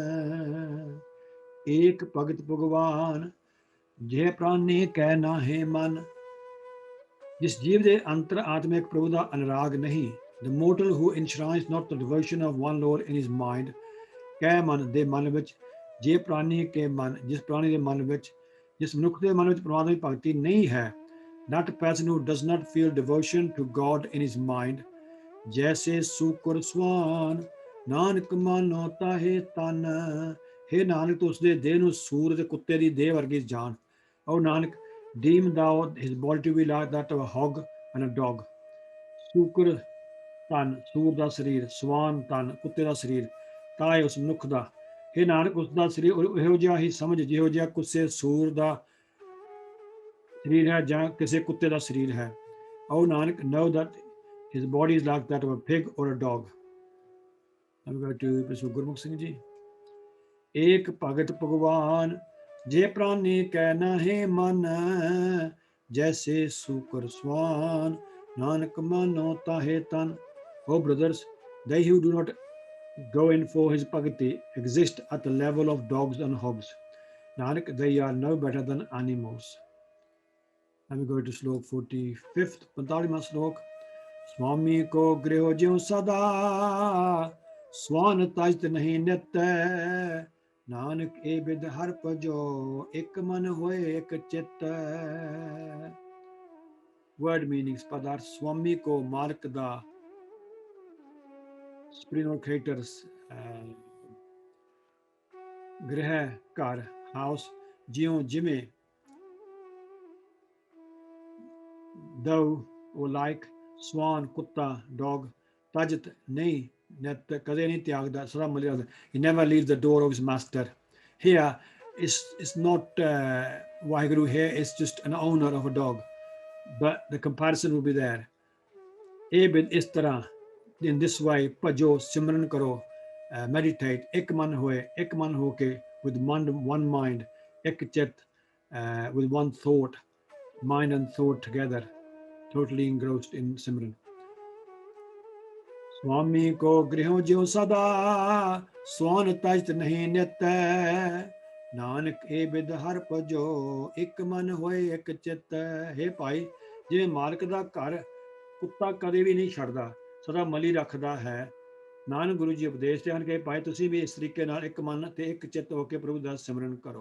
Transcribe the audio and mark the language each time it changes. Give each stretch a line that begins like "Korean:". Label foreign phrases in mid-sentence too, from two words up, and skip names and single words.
Punjabi: ਏਕ ਭਗਤ ਭਗਵਾਨ, ਜੇ ਪ੍ਰਾਣੀ ਕੈ ਨਾਹੇ ਮਨ, जिस जीव ਦੇ ਅੰਤਰ ਆਤਮਿਕ ਪ੍ਰਭੂ ਦਾ ਅਨੁਰਾਗ ਨਹੀਂ,
English: the mortal who enshrines not the devotion of one Lord in his mind,
Punjabi: ਕੈ ਮਨ ਦੇ ਮਨ ਵਿੱਚ, ਜੇ ਪ੍ਰਾਣੀ ਕੇ ਮਨ, ਜਿਸ ਪ੍ਰਾਣੀ ਦੇ ਮਨ ਵਿੱਚ, ਜਿਸ ਮਨੁੱਖ ਦੇ ਮਨ ਵਿੱਚ ਪਰਮਾਤਮਾ ਦੀ ਭਗਤੀ ਨਹੀਂ ਹੈ,
English: that person who does not feel devotion to God in his mind,
Punjabi: ਜੈਸੇ ਸੂਕਰ ਸਵਾਨ, ਨਾਨਕ ਮਾਨੋ ਤਾਹੇ ਤਨ. हे ਨਾਨਕ, ਤੂੰ ਉਸਦੇ ਦੇਹ ਨੂੰ ਸੂਰ ਤੇ ਕੁੱਤੇ ਦੀ ਦੇਹ ਵਰਗੀ ਜਾਣ।
English: O ਨਾਨਕ, deem thou his body to be like that of a hog and a dog.
Punjabi: ਸੂਕਰ ਤਨ, ਸੂਰ ਦਾ ਸਰੀਰ, ਸਵਾਨ ਤਨ, ਕੁੱਤੇ ਦਾ ਸਰੀਰ, ਤਾਂ ਹੈ ਉਸ ਮਨੁੱਖ ਦਾ। हे ਨਾਨਕ, ਉਸ ਦਾ ਸਰੀਰ ਇਹੋ ਜਿਹਾ ਹੀ ਸਮਝ ਜਿਹੋ ਜਿਹਾ ਕਿਸੇ ਸੂਰ ਦਾ ਸਰੀਰ ਹੈ ਜਾਂ ਕਿਸੇ ਕੁੱਤੇ ਦਾ ਸਰੀਰ ਹੈ।
English: O ਨਾਨਕ, know that his body is like that of a pig or a dog. I'm going to Gurmukh Singh ji.
Punjabi: ਏਕ ਭਗਤ ਭਗਵਾਨ, ਜੇ ਪ੍ਰਾਣੀ ਕੈ ਨਾਹੇ ਮਨ, ਜੈਸੇ ਸੂਕਰ ਸਵਾਨ, ਨਾਨਕ ਮਾਨੋ ਤਾਹੇ ਤਨ.
English: Oh brothers, they who do not go in for his bhakti exist at the level of dogs and hogs. Nanak, they are no better than animals. And we go to slok 45th, 45वां slok.
Punjabi: ਸਵਾਮੀ ਕੋ ਗ੍ਰਿਹ ਜਿਓ ਸਦਾ, ਸਵਾਨ ਤਜਤ ਨਹੀਂ ਨਿਤ, ਨਾਨਕ ਇਹ ਬਿਦ ਹਰ ਭਜੋ, ਇੱਕ ਮਨ ਹੋਏ ਇੱਕ ਚਿੱਤ.
English: Word meanings,
Punjabi: ਪਦਾਰਥ, ਸਵਾਮੀ ਕੋ ਮਾਲਕ ਦਾ,
English: Supreme Creators,
Punjabi: ਗ੍ਰਹਿ ਘਰ, ਹਾਊਸ, ਜਿਉਂ ਜਿਵੇਂ,
English: though or like,
Punjabi: ਸਵਾਨ ਕੁੱਤਾ, dog, ਤਜਤ ਨਹੀਂ, ਨਿਤ ਕਦੇ ਨਹੀਂ ਤਿਆਗਦਾ, ਸਦਾ ਮਿਲਿਆ।
English: He never leaves the door of his master. Here it's not Waheguru, here is just an owner of a dog, but the comparison will be there.
Punjabi: ਇਹ ਬਿਨ ਇਸ ਤਰ੍ਹਾਂ,
English: in this way,
Punjabi: ਭਜੋ ਸਿਮਰਨ ਕਰੋ, meditate, ਇੱਕ ਮਨ ਹੋਏ, ਇੱਕ ਮਨ ਹੋ ਕੇ,
English: with one mind,
Punjabi: ਇੱਕ ਚਿੱਤ,
English: with one thought, mind and thought together, totally engrossed in Simran.
Punjabi: ਸਵਾਮੀ ਕੋ ਗ੍ਰਿਹ ਜਿਓ ਸਦਾ ਸੋਨ ਤਜਤ ਨਹੀਂ ਨਿਤ ਨਾਨਕ ਇਹ ਬਿਦ ਹਰ ਭਜੋ ਇੱਕ ਮਨ ਹੋਏ ਇੱਕ ਚਿੱਤ। हे ਭਾਈ, ਜਿਵੇਂ ਮਾਲਕ ਦਾ ਘਰ ਕੁੱਤਾ ਕਦੇ ਵੀ ਨਹੀਂ ਛੱਡਦਾ, ਸਦਾ ਮਲੀ ਰੱਖਦਾ ਹੈ, ਨਾਨਕ ਗੁਰੂ ਜੀ ਉਪਦੇਸ਼ ਦੇ ਹਨ ਕਿ ਭਾਈ ਤੁਸੀਂ ਵੀ ਇਸ ਤਰੀਕੇ ਨਾਲ ਇੱਕ ਮਨ ਤੇ ਇੱਕ ਚਿੱਤ ਹੋ ਕੇ ਪ੍ਰਭੂ ਦਾ ਸਿਮਰਨ ਕਰੋ।